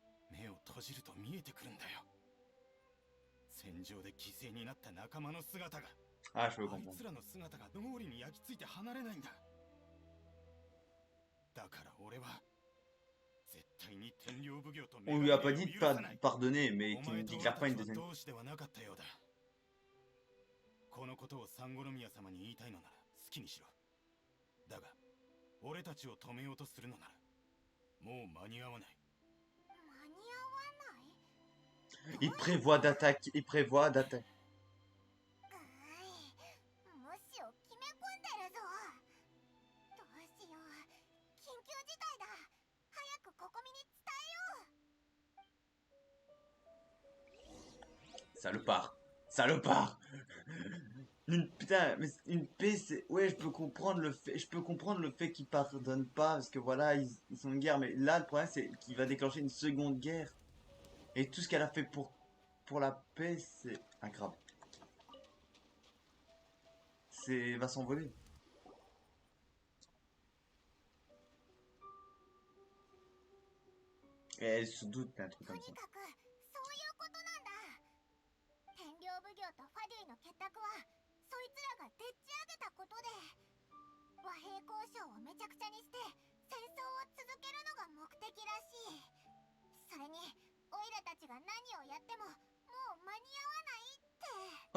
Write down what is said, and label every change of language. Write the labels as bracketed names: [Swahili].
[Japanese] 目を閉じると見えてくるんだよ。戦場で犠牲になった仲間の姿が。 [French] Ah, je peux あい comprendre. [Japanese] つらの姿が脳裏に焼き付いて離れないんだ。だから俺は絶対に天領奉行と [French] On lui a pas dit de pas pardonner, mais qu'il nous déclare pas une deuxième. [Japanese] 同志ではなかったようだ。このことを三五宮様に言いたいのなら好きにしろ。だが俺たちを止めようとするのならもう間に合わない。間に合わない。 [French] Il prévoit d'attaquer. Il prévoit d'attaquer. [Japanese] 無視を決め込んでるぞ。どうしよう。緊急事態だ。早くココミに伝えよう。 [French] Salopard. Salopard. Putain, mais une paix, c'est... Ouais, je peux comprendre le fait qu'ils pardonnent pas, parce que voilà, ils sont en guerre, mais là, le problème, c'est qu'il va déclencher une seconde guerre. Et tout ce qu'elle a fait pour la paix, c'est un crabe. C'est... va s'envoler. Et elle se doute d'un truc [Japanese] と [French] comme [Japanese] に [French] ça. [Japanese] かくそういうことなんだ。天領奉行とファデュイの結託はそいつらがでっち上げたことで、和平交渉をめちゃくちゃにして戦争を続けるのが目的らしい。それにオイラたちが何をやってももう間に合わないって。